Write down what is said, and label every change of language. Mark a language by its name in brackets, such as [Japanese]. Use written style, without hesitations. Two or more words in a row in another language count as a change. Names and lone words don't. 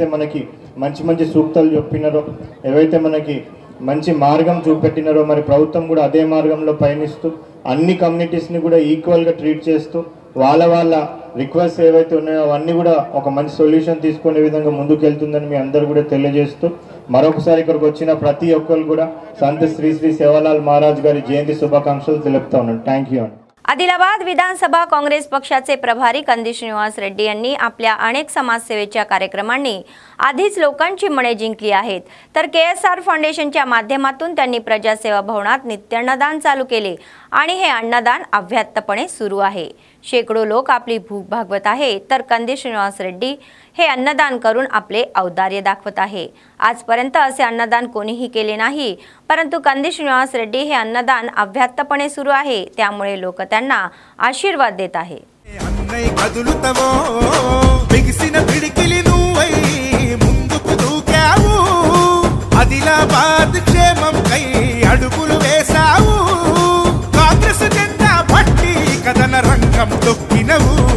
[Telugu] మనకి మంచి మంచి సూక్తులు చెప్పినారో, ఏవైతే మనకి మంచి మార్గం చూపెట్టినారో, మరి ప్రభుత్వం కూడా అదే మార్గంలో పయనిస్తూ అన్ని కమ్యూనిటీస్ని కూడా ఈక్వల్గా ట్రీట్ చేస్తూ వాళ్ళ రిక్వెస్ట్ ఏవైతే ఉన్నాయో అవన్నీ కూడా ఒక మంచి సొల్యూషన్ తీసుకునే విధంగా ముందుకు వెళ్తుందని మీ అందరూ కూడా తెలియజేస్తూ మరొకసారి ఇక్కడికి వచ్చిన ప్రతి ఒక్కరు కూడా సంత్ శ్రీ శ్రీ సేవాలాల్ మహారాజ్ గారి జయంతి శుభాకాంక్షలు తెలుపుతా ఉన్నాను. [English] thank you. [Marathi] आदिलाबाद विधानसभा काँग्रेस पक्षाचे प्रभारी कंदी श्रीनिवास रेड्डी यांनी आपल्या अनेक समाजसेवेच्या कार्यक्रमांनी आधीच लोकांची मने जिंकली आहेत, तर KSR फाउंडेशनच्या माध्यमातून त्यांनी प्रजासेवा भवनात नित्य अन्नदान चालू केले आणि हे अन्नदान अव्याहतपणे सुरू आहे. शेकडो लोक आपली भूक भागवत आहे, तर कंदी श्रीनिवास रेड्डी हे अन्नदान करून आपले औदार्य दाखवत आहे. आजपर्यंत असे अन्नदान कोणीही केले नाही, परंतु कंदी श्रीनिवास रेड्डी हे अन्नदान अव्याहतपणे सुरू आहे, त्यामुळे लोक त्यांना आशीर्वाद देत आहे. [Telugu] ఆదిలాబాద్ క్షేమం కై అడుగులు వేసావు, కాంగ్రెస్ జెండా పట్టి కథన రంగం తొక్కినవు.